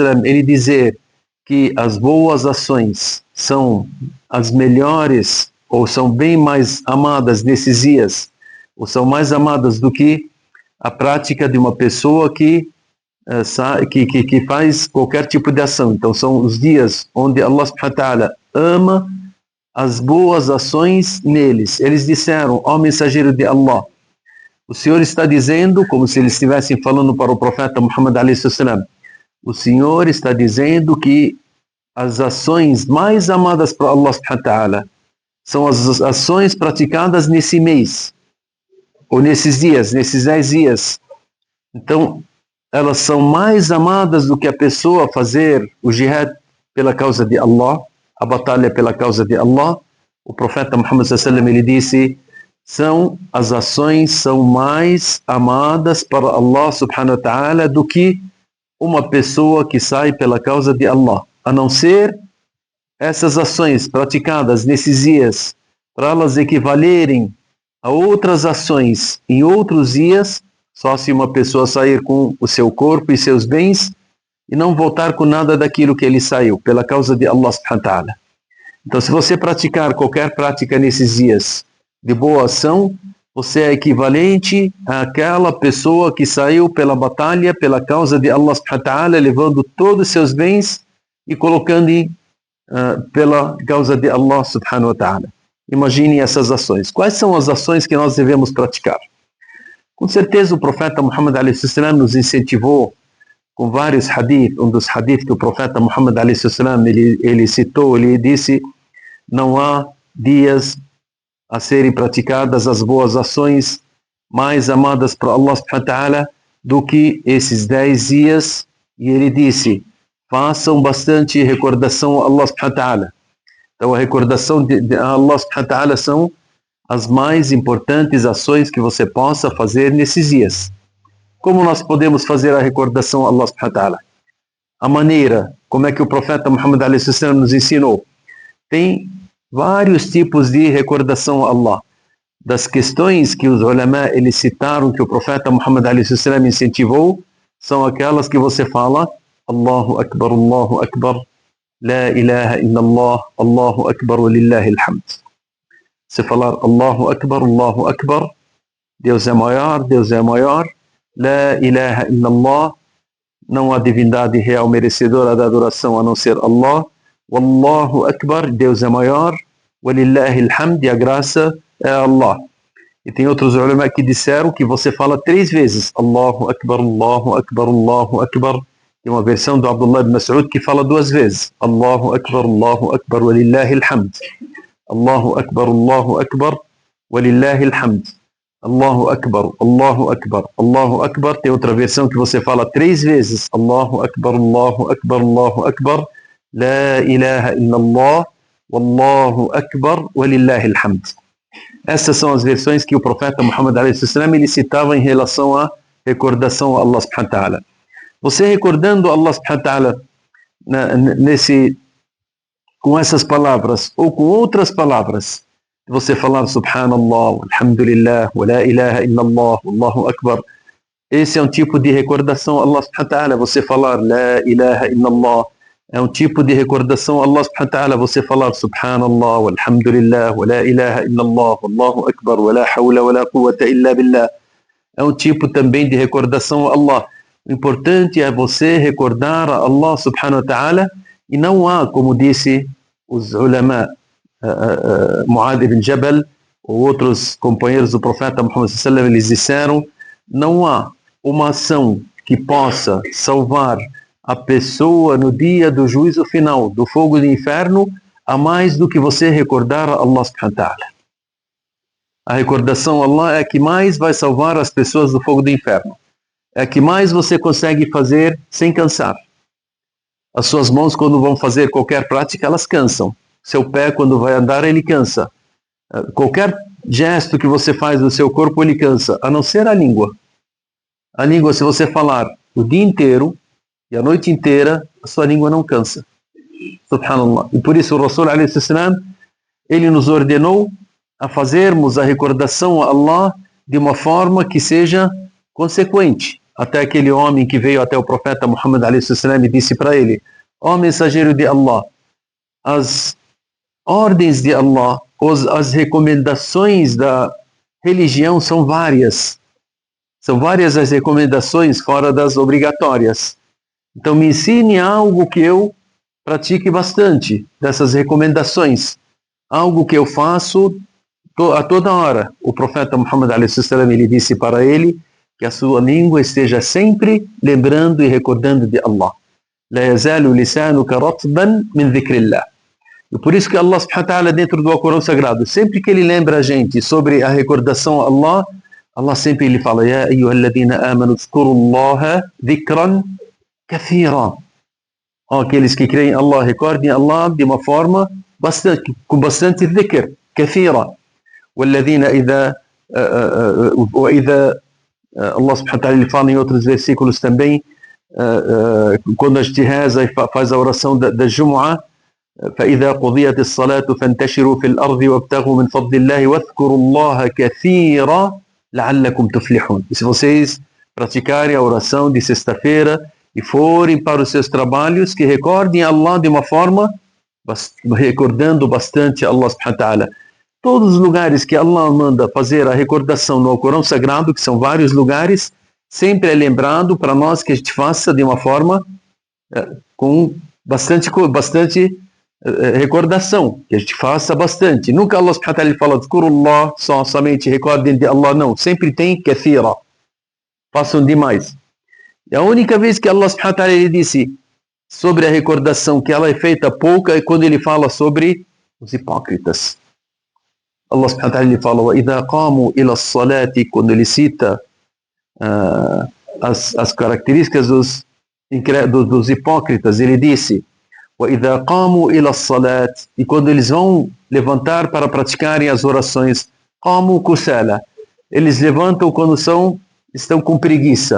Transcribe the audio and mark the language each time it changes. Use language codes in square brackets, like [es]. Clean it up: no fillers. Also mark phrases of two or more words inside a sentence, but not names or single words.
[pt] ele dizer que as boas ações são as melhores, ou são bem mais amadas nesses dias, ou são mais amadas do que a prática de uma pessoa que faz qualquer tipo de ação. Então são os dias onde Allah [ar] سبحانه وتعالى [pt] ama as boas ações neles. Eles disseram: ó mensageiro de Allah, o Senhor está dizendo, como se eles estivessem falando para o profeta Muhammad a.s., o Senhor está dizendo que as ações mais amadas para Allah [ar] سبحانه وتعالى [pt] são as ações praticadas nesse mês, ou nesses dias, nesses 10 dias. Então, elas são mais amadas do que a pessoa fazer o jihad pela causa de Allah, a batalha pela causa de Allah. O profeta Muhammad [ar] صلى الله عليه وسلم, [pt] ele disse: as ações são mais amadas para Allah [ar] سبحانه وتعالى [pt] do que uma pessoa que sai pela causa de Allah, a não ser essas ações praticadas nesses dias, para elas equivalerem a outras ações em outros dias, só se uma pessoa sair com o seu corpo e seus bens e não voltar com nada daquilo que ele saiu, pela causa de Allah [ar] سبحانه وتعالى. [pt] Então, se você praticar qualquer prática nesses dias de boa ação, você é equivalente àquela pessoa que saiu pela batalha, pela causa de Allah [ar] سبحانه وتعالى, [pt] levando todos os seus bens e colocando pela causa de Allah [ar] سبحانه وتعالى. [pt] Imagine essas ações. Quais são as ações que nós devemos praticar? Com certeza o profeta Muhammad a.s. nos incentivou com vários hadith. Um dos hadith que o profeta Muhammad a.s. ele citou, ele disse: não há dias a serem praticadas as boas ações mais amadas para Allah [ar] سبحانه وتعالى [pt] do que esses 10 dias. E ele disse: façam bastante recordação a Allah [ar] سبحانه وتعالى. [pt] Então a recordação de Allah [ar] سبحانه وتعالى [pt] são as mais importantes ações que você possa fazer nesses dias. Como nós podemos fazer a recordação a Allah [ar] سبحانه وتعالى? [pt] A maneira, como é que o profeta Muhammad a.s. nos ensinou? Tem vários tipos de recordação a Allah. Das questões que os ulama eles citaram que o profeta Muhammad a.s. incentivou, são aquelas que você fala: [ar] الله أكبر، لا إله إلا الله، الله أكبر ولله الحمد. [pt] Se falar [ar] الله أكبر, [pt] Deus é maior, [ar] لا إله إلا الله, [pt] não há divindade real merecedora da adoração a não ser Allah, [ar] والله أكبر, [pt] Deus é maior, [ar] ولله الحمد, [pt] e a graça é Allah. E tem outros ulama que disseram que você fala 3 vezes, [ar] الله أكبر، الله أكبر، الله أكبر. [pt] Tem uma versão do Abdullah ibn Mas'ud que fala 2 vezes, [ar] الله أكبر، ولله الحمد. الله أكبر، ولله الحمد. الله أكبر، الله أكبر. [pt] Tem outra versão que você fala 3 vezes, [ar] الله أكبر، لا إله إلا الله، والله أكبر، ولله الحمد. [pt] Essas são as versões que o profeta Muhammad a.s. ele citava em relação à recordação a Allah [ar] سبحانه وتعالى. [pt] Você recordando Allah [ar] سبحانه وتعالى [pt] com essas palavras ou com outras palavras, você falar [ar] سبحان الله، الحمد لله، ولا إله إلا الله، الله أكبر, [pt] esse é um tipo de recordação a Allah [ar] سبحانه وتعالى. [pt] Você falar [ar] لا إله إلا الله [pt] é um tipo de recordação a Allah [ar] سبحانه وتعالى. [pt] Você falar [ar] سبحان الله، الحمد لله، ولا إله إلا الله، الله أكبر، ولا حول ولا قوة إلا بالله, [pt] é um tipo também de recordação a Allah. O importante é você recordar a Allah [ar] سبحانه وتعالى, [pt] e não há, como disse os ulama, Mu'adh ibn Jabal ou outros companheiros do profeta Muhammad [ar] صلى الله عليه وسلم, [pt] eles disseram: não há uma ação que possa salvar a pessoa no dia do juízo final do fogo do inferno, a mais do que você recordar a Allah [ar] سبحانه وتعالى. [pt] A recordação a Allah é a que mais vai salvar as pessoas do fogo do inferno. É a que mais você consegue fazer sem cansar. As suas mãos, quando vão fazer qualquer prática, elas cansam. Seu pé, quando vai andar, ele cansa. Qualquer gesto que você faz no seu corpo, ele cansa, a não ser a língua. A língua, se você falar o dia inteiro e a noite inteira, a sua língua não cansa. Subhanallah. E por isso o Rasul, [ar] عليه السلام, [pt] ele nos ordenou a fazermos a recordação a Allah de uma forma que seja consequente. Até aquele homem que veio até o profeta Muhammad [ar] عليه السلام [pt] e disse para ele: ó mensageiro de Allah, as ordens de Allah, as recomendações da religião são várias. São várias as recomendações fora das obrigatórias. Então me ensine algo que eu pratique bastante dessas recomendações. Algo que eu faço a toda hora. O profeta Muhammad a.s. ele disse para ele que a sua língua esteja sempre lembrando e recordando de Allah. [ar] لا يزال لسانك رطبا من ذكر الله. [pt] E por isso que Allah [ar] سبحانه وتعالى, [pt] dentro do Alcorão Sagrado, sempre que ele lembra a gente sobre a recordação a Allah, Allah sempre ele fala: [ar] يا أيها الذين آمنوا اذكروا الله ذكرا كثيرا. [pt] Aqueles que creem em Allah, recordem Allah de uma forma com bastante [ar] ذكر، كثيرا. والذين إذا وإذا [pt] Allah [ar] سبحانه وتعالى [pt] ele fala em outros versículos também, quando a gente reza e faz a oração da Jumu'ah: [ar] فإذا قضيت الصلاة فانتشروا في الأرض وابتغوا من فضل الله واذكروا الله كثيرا لعلكم تفلحون. [pt] E se vocês praticarem a oração de sexta-feira e forem para os seus trabalhos, que recordem Allah de uma forma, recordando bastante Allah [ar] سبحانه وتعالى. [pt] Todos os lugares que Allah manda fazer a recordação no Alcorão Sagrado, que são vários lugares, sempre é lembrado para nós que a gente faça de uma forma com bastante recordação, que a gente faça bastante. Nunca Allah [ar] سبحانه وتعالى [pt] fala dhkurullah, somente recordem de Allah, não. Sempre tem kathira. Façam demais. E a única vez que Allah [ar] سبحانه وتعالى [pt] ele disse sobre a recordação que ela é feita pouca é quando ele fala sobre os hipócritas. Allah [ar] سبحانه وتعالى [pt] ele fala: [ar] وَإِذَا قَامُوا إِلَى الصَّلَاةِ, [pt] quando ele cita as características dos hipócritas, ele disse: [ar] وَإِذَا قَامُوا إِلَى الصَّلَاةِ, [pt] e quando eles vão levantar para praticarem as orações, [ar] قَامُوا كُسَالَى, [pt] eles levantam quando estão com preguiça.